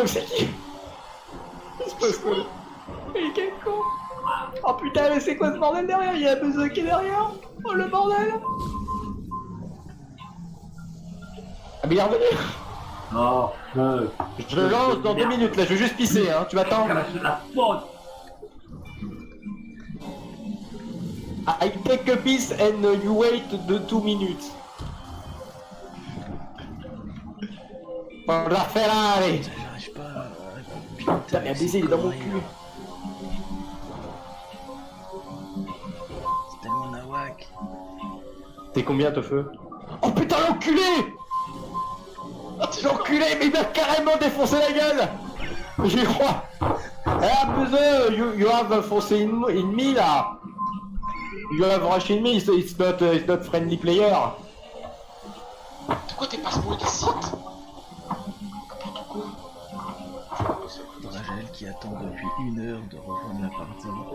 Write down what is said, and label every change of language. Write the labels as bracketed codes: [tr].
[fr] C'est qui? Il se passe quoi? Mais quel con! Oh putain, mais c'est quoi ce bordel derrière? Il y a un buzzer qui est derrière? Oh le bordel! Ah mais il est revenu! Oh, Je le lance dans 2 minutes là, je vais juste pisser, hein, tu m'attends? C'est la faute. [en] I take a piss and you wait the 2 minutes. [fr] Pour la Ferrari! J'arrive pas à... Putain, mais un baiser, il est dans mon cul! C'est tellement nawak. T'es combien, Tofeu? Oh putain, l'enculé! L'enculé, mais il m'a carrément défoncé la gueule! J'y crois! Eh, buzzer, [en] you have foncé in me [fr] là! [en] You have rushed in me, it's not friendly player! [fr] de quoi t'es pas spoilé ici? N'importe quoi. Rachel qui attend depuis 1 heure de rejoindre la partie.